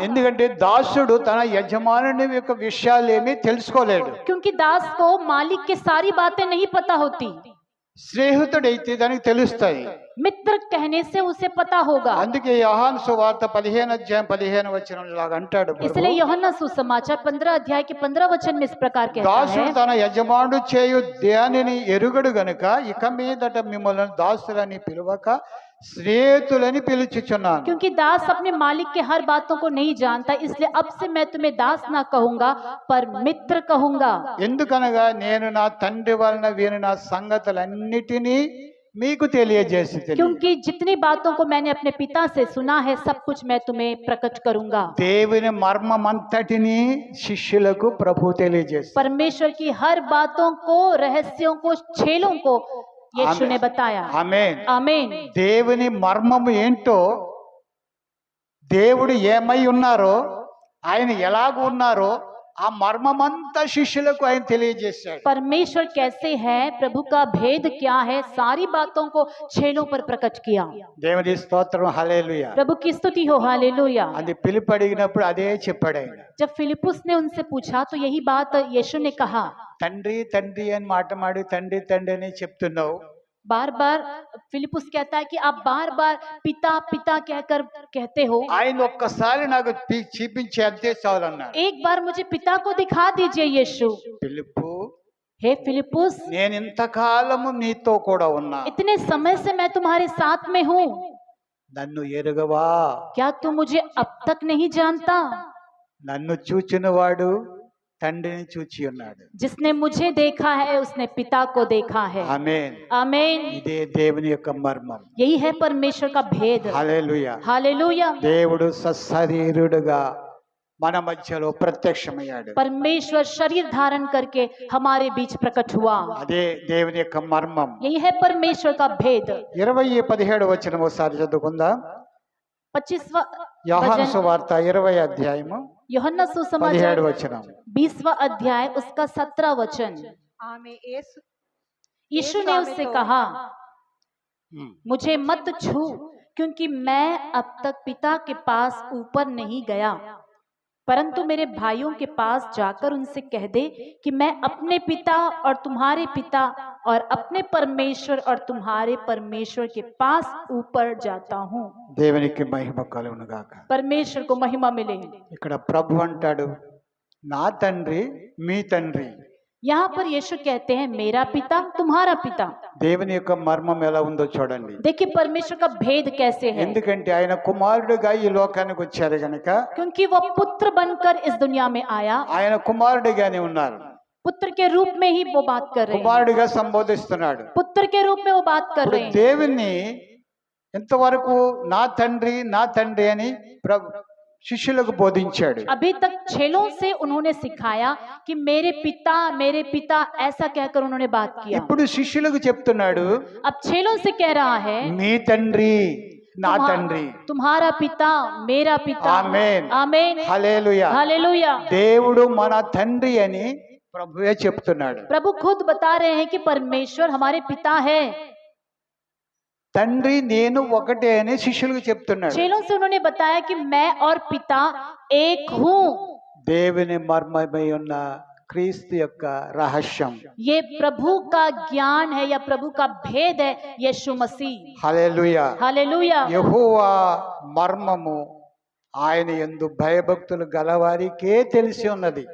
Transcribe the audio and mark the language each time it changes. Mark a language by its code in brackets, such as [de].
[te] ఎందుకంటే దాసుడు తన యజమానుని యొక్క విషయాలేమీ తెలుసుకోలేడు. [hi] क्योंकि दास को मालिक की सारी बातें नहीं पता होती। [te] స్నేహితుడైతే దానికి తెలుస్తాయి. [hi] मित्र कहने से उसे पता होगा। [te] అందుకే యోహాను సువార్త 15 ఇలాగ అంటాడు, [hi] इसलिए यूहन्ना सुसमाचार 15 अध्याय के 15 वचन में इस प्रकार कहता [te] దాసుడు [hi] है, [te] తన యజమానుడు చేయు దేనిని ఎరుగడు గనుక ఇక మీదట మిమ్మల్ని దాసులని పిలువక స్నేహితులని పిలుచుచున్నాను. [hi] क्योंकि दास अपने मालिक के हर बातों को नहीं जानता, इसलिए अब से मैं तुम्हें दास ना कहूंगा पर मित्र कहूंगा। [te] ఎందుకనగా నేను నా తండ్రి వలన వినిన సంగతులన్నిటినీ మీకు తెలియజేసి [hi] क्योंकि जितनी बातों को मैंने अपने पिता से सुना है सब कुछ मैं तुम्हें प्रकट करूंगा। [te] దేవుని మర్మమంతటిని శిష్యులకు ప్రభు తెలియజేసి [hi] परमेश्वर की हर बातों को, रहस्यों को, छेलों को यीशु ने बताया। [te] ఆమేన్. [hi] आमीन। [te] దేవుని మర్మము ఏంటో, దేవుడు ఏమై ఉన్నారో, ఆయన ఎలాగ ఉన్నారో ఆ మర్మమంతా శిష్యులకు ఆయన తెలియజేశాడు. [hi] परमेश्वर कैसे है, प्रभु का भेद क्या है, सारी बातों को छेलों पर प्रकट किया। [te] దేవుని స్తోత్రం, హల్లెలూయా. [hi] प्रभु की स्तुति हो, हालेलुया। [te] అది పిలుపు అడిగినప్పుడు అదే చెప్పాడు ఆయన. [hi] जब फिलिपुस ने उनसे पूछा तो यही बात यीशु ने कहा। [te] తండ్రి తండ్రి అని మాటమాడి తండ్రి తండ్రి అని చెప్తున్నావు. [hi] बार बार फिलिपुस कहता है कि आप बार बार पिता पिता कहकर कहते हो, [te] ఆయన ఒక్కసారి నాకు చూపించి అంతే చాలన్నాడు. [hi] एक बार मुझे पिता को दिखा दीजिए यीशु। [te] పిలుపు, [hi] हे फिलिपुस, [te] నేను ఇంతకాలము నీతో కూడా ఉన్నా, [hi] इतने समय से मैं तुम्हारे साथ में हूँ, [te] నన్ను ఎరుగవా? [hi] क्या तुम मुझे अब तक नहीं जानता? [te] నన్ను చూచినవాడు తండ్రిని చూచి ఉన్నాడు. [hi] जिसने मुझे देखा है उसने पिता को देखा है। [te] ఆమేన్. [hi] आमीन। [te] ఇదే దేవుని యొక్క మర్మం. [hi] यही है परमेश्वर का भेद। [te] హల్లెలూయా. [hi] हालेलुया। [te] దేవుడు సశరీరుడుగా మన మధ్యలో ప్రత్యక్షమయ్యాడు. [hi] परमेश्वर शरीर धारण करके हमारे बीच प्रकट हुआ। [te] అదే దేవుని యొక్క మర్మం. [hi] यही है परमेश्वर का भेद। [te] 20:17 వచనం ఒకసారి చదువుకుందాం. [hi] 25वां [te] యోహాను [hi] वचन, [te] సువార్త 20 అధ్యాయము [hi] यूहन्ना 17 सुसमाचार [te] వచనం. [hi] 20वां अध्याय उसका 17 वचन। [te] ఆమె యేసు [hi] यीशु ने उससे कहा, ఉమ్. मुझे मत छू, क्योंकि मैं अब तक पिता के पास ऊपर नहीं गया, परंतु मेरे भाइयों के पास जाकर उनसे कह दे कि मैं अपने पिता और तुम्हारे पिता और अपने परमेश्वर और तुम्हारे परमेश्वर के पास ऊपर जाता हूँ। [te] దేవునికి మహిమ కలుగును గాక. [hi] परमेश्वर को महिमा मिले। [te] ఇక్కడ ప్రభు అంటాడు, నా తండ్రి మీ తండ్రి. [hi] यहाँ पर यीशु कहते हैं मेरा पिता तुम्हारा पिता। [te] దేవుని యొక్క మర్మం ఎలా ఉందో చూడండి. [hi] देखिए परमेश्वर का भेद कैसे है, [te] ఎందుకంటే ఆయన కుమారుడుగా ఈ లోకానికి వచ్చారు గనక [hi] क्योंकि वो पुत्र बनकर इस दुनिया में आया। [te] ఆయన కుమారుడిగానే ఉన్నారు. [hi] पुत्र के रूप में ही वो बात कर रहे हैं, [te] కుమారుడిగా సంబోధిస్తున్నాడు. [hi] पुत्र के रूप में वो बात कर [te] ఇప్పుడు [hi] रहे हैं। [te] దేవుణ్ణి ఇంతవరకు నా తండ్రి అని శిష్యులకు బోధించాడు. [hi] अभी तक छेलों से उन्होंने सिखाया कि मेरे पिता ऐसा कहकर उन्होंने बात किया। [te] ఇప్పుడు శిష్యులకు చెప్తున్నాడు, [hi] अब छेलों से कह रहा है [te] మీ తండ్రి నా తండ్రి. [hi] तुम्हारा पिता मेरा पिता। [te] ఆమేన్. [hi] आमीन। [te] హల్లెలూయా. [hi] हालेलुया। [te] దేవుడు మన తండ్రి అని ప్రభువే చెప్తున్నాడు. [hi] प्रभु खुद बता रहे हैं कि परमेश्वर हमारे पिता है। [te] తండ్రి నేను ఒకటే అని శిష్యులకు చెప్తున్నాడు. [hi] चेलों से उन्होंने बताया कि मैं और पिता एक हूँ। [te] దేవుని మర్మమై ఉన్న క్రీస్తు యొక్క రహస్యం. [hi] ये प्रभु का ज्ञान है या प्रभु का भेद है यीशु मसीह। [te] హల్లెలూయా. [hi] हालेलुया। [te] యెహోవా మర్మము ఆయన యందు భయభక్తులు గలవారికే తెలిసి ఉన్నది.